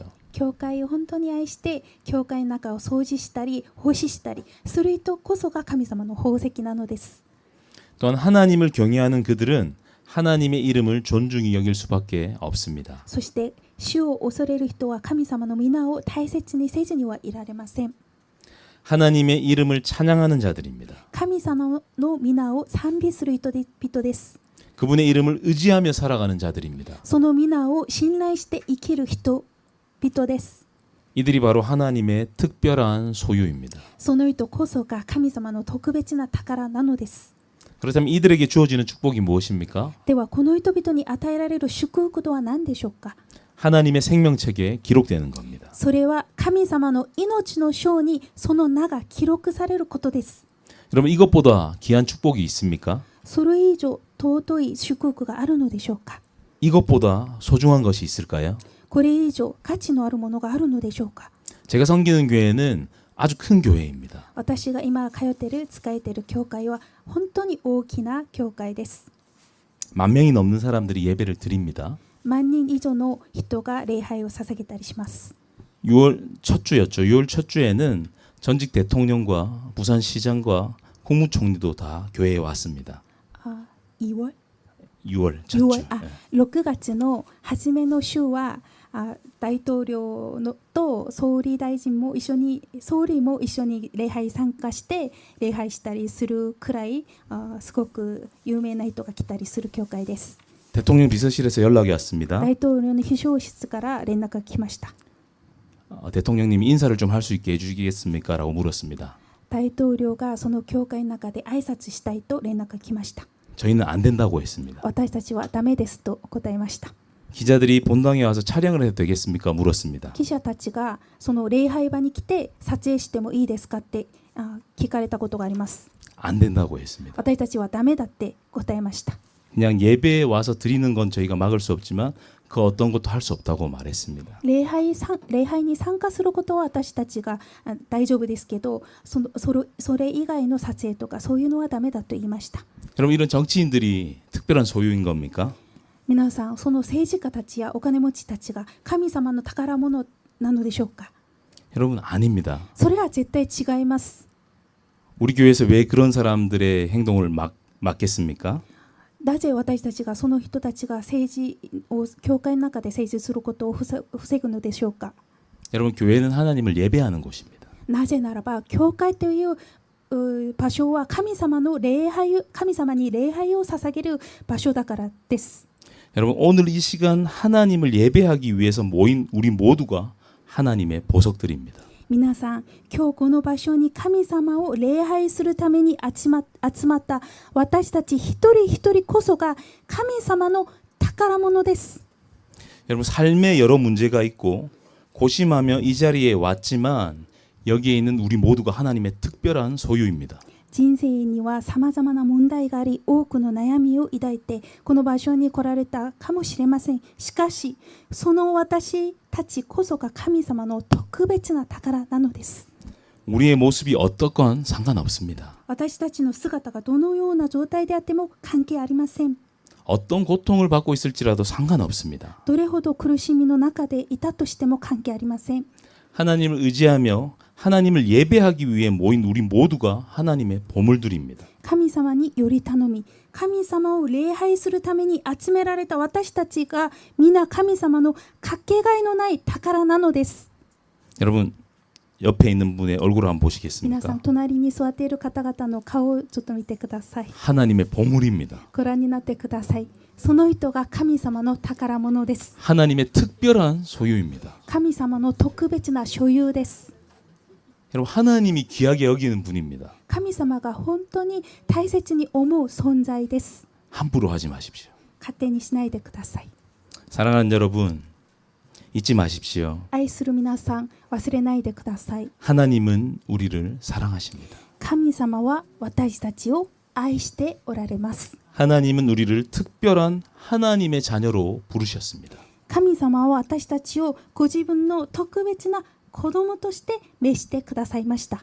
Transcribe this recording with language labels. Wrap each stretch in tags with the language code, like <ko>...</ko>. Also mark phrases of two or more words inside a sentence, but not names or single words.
<ja>教会を本当に愛して教会の中を掃除したり奉仕したりする人こそが神様の宝石なのです。</ja> <ko>또한 하나님을 경외하는 그들은 하나님의 이름을 존중히 여길 수밖에 없습니다.</ko> <ja>そして主を恐れる人は神様の皆を大切にせずにはいられません。</ja> <ko>하나님의 이름을 찬양하는 자들입니다.</ko> <ja>神様の皆を賛美する人々です。</ja> <ko>그분의 이름을 의지하며 살아가는 자들입니다.</ko> <ja>その皆を信頼して生きる人々です。</ja> <ko>이들이 바로 하나님의 특별한 소유입니다.</ko> <ja>その人こそが神様の特別な宝なのです。</ja> <ko>그렇다면 이들에게 주어지는 축복이 무엇입니까?</ko> <ja>ではこの人々に与えられる祝福とは何でしょうか。</ja> <ko>하나님의 생명책에 기록되는 겁니다.</ko> <ja>それは神様の命の書にその名が記録されることです。</ja> <ko>여러분 이것보다 귀한 축복이 있습니까?</ko> <ja>それ以上尊い祝福があるのでしょうか。</ja> <ko>이것보다 소중한 것이 있을까요?</ko> <ja>これ以上価値のあるものがあるのでしょうか。</ja> <ko>제가 섬기는 교회는 아주 큰 교회입니다.</ko> <ja>私が今通っている使えている教会は本当に大きな教会です。</ja> <ko>10,000명이 넘는 사람들이 예배를 드립니다.</ko> <ja>万人以上の人が礼拝を捧げたりします。</ja> <ko>6월 첫 주였죠. 6월 첫 주에는 전직 대통령과 부산시장과 국무총리도 다 교회에 왔습니다. 2월 6월 첫 주.</ko> <ja>6月の初めの週は大統領のと総理大臣も一緒に総理も一緒に礼拝参加して礼拝したりするくらいすごく有名な人が来たりする教会です。</ja> <ko>대통령 비서실에서 연락이 왔습니다.</ko> <ja>大統領の秘書室から連絡が来ました。</ja> <ko>대통령님이 인사를 좀 할 수 있게 해주시겠습니까? 라고 물었습니다.</ko> <ja>大統領がその教会の中で挨拶したいと連絡が来ました。</ja> <ko>저희는 안 된다고 했습니다.</ko> <ja>私たちはダメですと答えました。</ja> <ko>기자들이 본당에 와서 촬영을 해도 되겠습니까? 물었습니다.</ko> <ja>記者たちがその礼拝場に来て撮影してもいいですかって聞かれたことがあります。</ja> <ko>안 된다고 했습니다.</ko> <ja>私たちはダメだって答えました。</ja> <ko>그냥 예배에 와서 드리는 건 저희가 막을 수 없지만 그 어떤 것도 할 수 없다고 말했습니다.</ko> <ja>礼拝に参加することは私たちが大丈夫ですけど、それ以外の撮影とかそういうのはダメだと言いました。</ja> <ko>여러분 이런 정치인들이 특별한 소유인 겁니까?</ko> <ja>皆さん、その政治家たちやお金持ちたちが神様の宝物なのでしょうか？</ja> <ko>여러분 아닙니다.</ko> <ja>それは絶対違います。</ja> <ko>우리 교회에서 왜 그런 사람들의 행동을 막겠습니까?</ko> <ja>なぜ私たちがその人たちが政治を教会の中で政治することを防ぐのでしょうか？</ja> <ko>여러분 교회는 하나님을 예배하는 곳입니다.</ko> <ja>なぜならば教会という場所は神様に礼拝を捧げる場所だからです。</ja> <ko>여러분 오늘 이 시간 하나님을 예배하기 위해서 모인 우리 모두가 하나님의 보석들입니다.</ko> <ja>皆さん、今日この場所に神様を礼拝するために集まった私たち一人一人こそが神様の宝物です。</ja> <ko>여러분 삶에 여러 문제가 있고 고심하며 이 자리에 왔지만 여기에 있는 우리 모두가 하나님의 특별한 소유입니다.</ko> <ja>人生にはさまざまな問題があり、多くの悩みを抱いてこの場所に来られたかもしれません。しかしその私たちこそが神様の特別な宝なのです。</ja> <ko>우리의 모습이 어떻건 상관없습니다.</ko> <ja>私たちの姿がどのような状態であっても関係ありません。</ja> <ko>어떤 고통을 받고 있을지라도 상관없습니다.</ko> <ja>どれほど苦しみの中でいたとしても関係ありません。</ja> <ko>하나님을 의지하며 하나님을 예배하기 위해 모인 우리 모두가 하나님의 보물들입니다.</ko> <ja>神様により頼み、神様を礼拝するために集められた私たちが皆神様のかけがえのない宝なのです。</ja> <ko>여러분 옆에 있는 분의 얼굴을 한번</ko> <ja>皆さん、</ja> <ko>보시겠습니까?</ko> <ja>隣に座っている方々の顔をちょっと見てください。</ja> <ko>하나님의 보물입니다.</ko> <ja>ご覧になってください。その人が神様の宝物です。</ja> <ko>하나님의 특별한 소유입니다.</ko> <ja>神様の特別な所有です。</ja> <ko>여러분 하나님이 귀하게 여기는 분입니다.</ko> <ja>神様が本当に大切に思う存在です。</ja> <ko>함부로 하지 마십시오.</ko> <ja>勝手にしないでください。</ja> <ko>사랑하는 여러분 잊지 마십시오.</ko> <ja>愛する皆さん、忘れないでください。</ja> <ko>하나님은 우리를 사랑하십니다.</ko> <ja>神様は私たちを愛しておられます。</ja> <ko>하나님은 우리를 특별한 하나님의 자녀로 부르셨습니다.</ko> <ja>神様は私たちをご自分の特別な子供として召してくださいました。</ja>